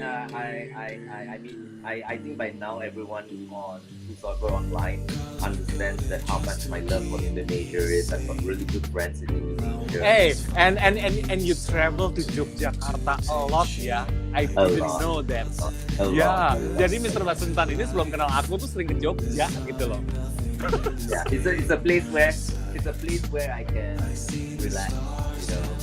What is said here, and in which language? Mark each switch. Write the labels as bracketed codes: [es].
[en] I think by now everyone who's ever online understands that how much my love for Indonesia is. I've got really good friends in Indonesia. Hey, and you travel to Yogyakarta a lot ya. I didn't know that. [id] Ya, jadi [en] Mr. [id] Wasentan ini sebelum kenal aku tuh sering ke Jogja gitu loh. [en] Yeah, it's a place where I can relax, you know.